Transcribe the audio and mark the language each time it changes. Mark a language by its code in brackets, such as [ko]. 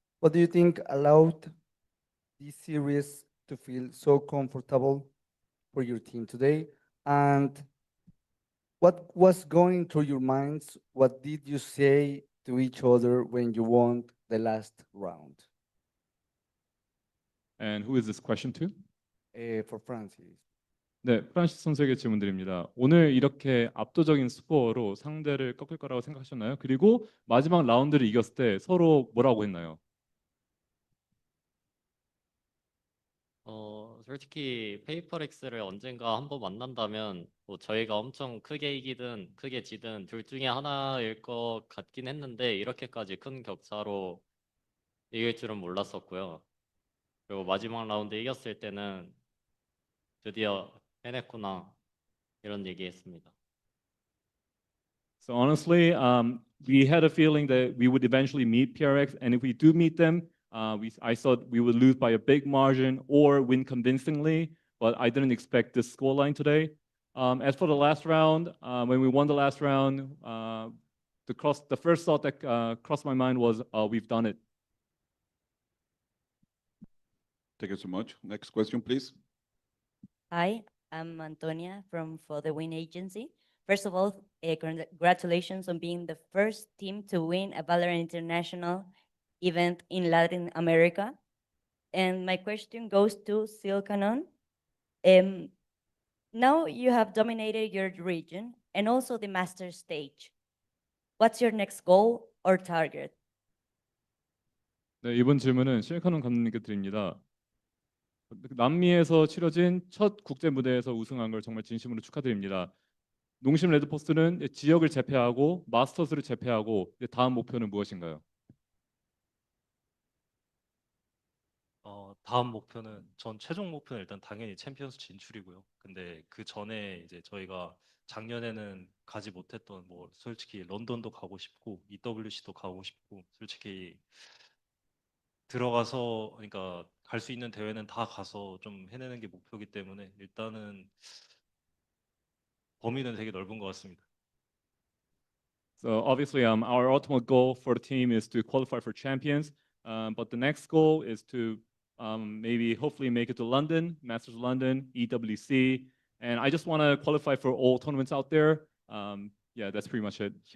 [en] What do you think allowed this series to feel so comfortable for your team today? And What was going through your minds? What did you say to each other when you won the last round? And who is this question to? For Francis. [ko] 네, 프란시스 선수에게 질문드립니다. 오늘 이렇게 압도적인 스코어로 상대를 꺾을 거라고 생각하셨나요? 그리고 마지막 라운드를 이겼을 때 서로 뭐라고 했나요? 솔직히 페이퍼렉스를 언젠가 한번 만난다면 뭐 저희가 엄청 크게 이기든 크게 지든 둘 중에 하나일 것 같긴 했는데 이렇게까지 큰 격차로 이길 줄은 몰랐었고요. 그리고 마지막 라운드 이겼을 때는 드디어 해냈구나 이런 얘기했습니다. [en] So honestly, we had a feeling that we would eventually meet PRX, and if we do meet them, I thought we would lose by a big margin or win convincingly, but I didn't expect this scoreline today. As for the last round, when we won the last round, the first thought that crossed my mind was, we've done it. Thank you so much. Next question, please. Hi, I'm Antonia from For the Win Agency. First of all, congratulations on being the first team to win a VALORANT International event in Latin America. And my question goes to Silcanon. Now you have dominated your region and also the master stage. What's your next goal or target? [ko] 네, 이번 질문은 실카논 감독님께 드립니다. 남미에서 치러진 첫 국제 무대에서 우승한 걸 정말 진심으로 축하드립니다. 농심 레드포스는 지역을 제패하고 마스터스를 제패하고 다음 목표는 무엇인가요? 다음 목표는 전 최종 목표는 일단 당연히 챔피언스 진출이고요. 근데 그 전에 이제 저희가 작년에는 가지 못했던 뭐 솔직히 런던도 가고 싶고 EWC도 가고 싶고 솔직히 들어가서 그러니까 갈 수 있는 대회는 다 가서 좀 해내는 게 목표이기 때문에 일단은 범위는 되게 넓은 것 같습니다. [en] So obviously, our ultimate goal for the team is to qualify for champions, but the next goal is to maybe hopefully make it to London, Masters London, EWC, and I just want to qualify for all tournaments out there. Yeah, that's pretty much it.